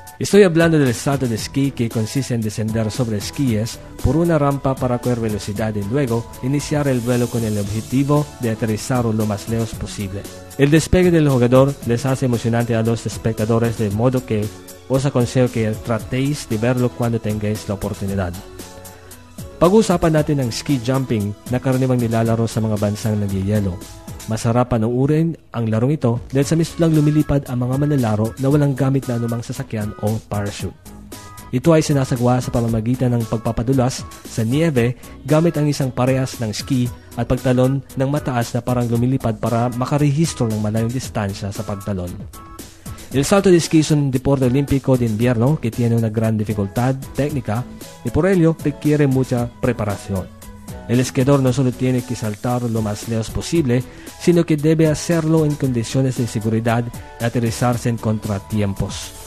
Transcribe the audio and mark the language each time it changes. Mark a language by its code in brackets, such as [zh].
[es] Estoy hablando del salto de esquí, que consiste en descender sobre esquíes por una rampa para coger velocidad y luego iniciar el vuelo con el objetivo de aterrizar lo más lejos posible. El despegue del jugador les hace emocionante a los espectadores, de modo que os aconsejo que tratéis de verlo cuando tengáis la oportunidad. [tl] Pag-usapan natin ang ski jumping na karaniwang nilalaro sa mga bansang nagyayelo. Masarap panuurin ang larong ito dahil sa mismo lang lumilipad ang mga manlalaro na walang gamit na anumang sasakyan o parachute. Ito ay sinasagawa sa pamamagitan ng pagpapadulas sa nieve gamit ang isang parehas ng ski at pagtalon ng mataas na parang lumilipad para makarehistro ng malayong distansya sa pagtalon. [es] El salto de esquí es un deporte olímpico de invierno que tiene una gran dificultad técnica y por ello requiere mucha preparación. El esquiador no solo tiene que saltar lo más lejos posible, sino que debe hacerlo en condiciones de seguridad y aterrizarse en contratiempos.